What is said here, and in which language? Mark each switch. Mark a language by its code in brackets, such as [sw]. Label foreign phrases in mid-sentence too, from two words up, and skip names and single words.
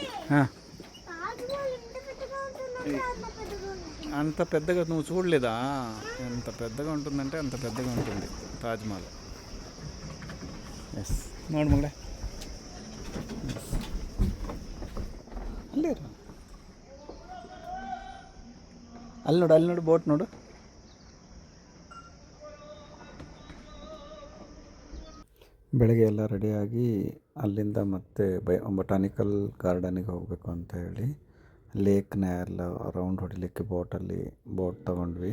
[te] ಹಾಂ, అంత పెద్దగా నువ్వు చూడలేదా? ఎంత పెద్దగా ఉంటుందంటే అంత పెద్దగా ఉంటుంది తాజ్మహల్. ఎస్, [kn] ನೋಡು ಮಗಳೇ, ಅಲ್ಲೇರು, ಅಲ್ಲಿ ನೋಡು ಬೋಟ್ ನೋಡು. ಬೆಳಗ್ಗೆ ಎಲ್ಲ ರೆಡಿಯಾಗಿ ಅಲ್ಲಿಂದ ಮತ್ತೆ ಬೊಟಾನಿಕಲ್ ಗಾರ್ಡನಿಗೆ ಹೋಗಬೇಕು ಅಂತ ಹೇಳಿ ಲೇಕ್ನ ಎಲ್ಲ ರೌಂಡ್ ಹೊಡಿಲಿಕ್ಕೆ ಬೋಟ್ ತೊಗೊಂಡ್ವಿ.